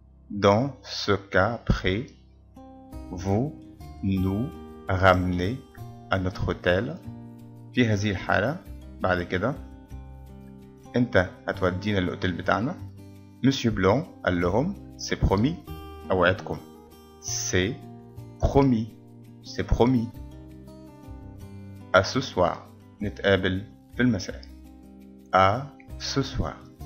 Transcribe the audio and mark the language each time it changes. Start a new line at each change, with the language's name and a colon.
French: Dans ce cas, après, vous nous ramenez à notre hôtel.
Arabic: في هذه الحالة بعد كده انت هتودينا الأوتيل بتاعنا.
French: Monsieur Blanc
Arabic: قال لهم
French: c'est promis.
Arabic: أوعدكم
French: c'est promis. C'est promis. À ce soir.
Arabic: نتقابل في المساء.
French: À ce soir.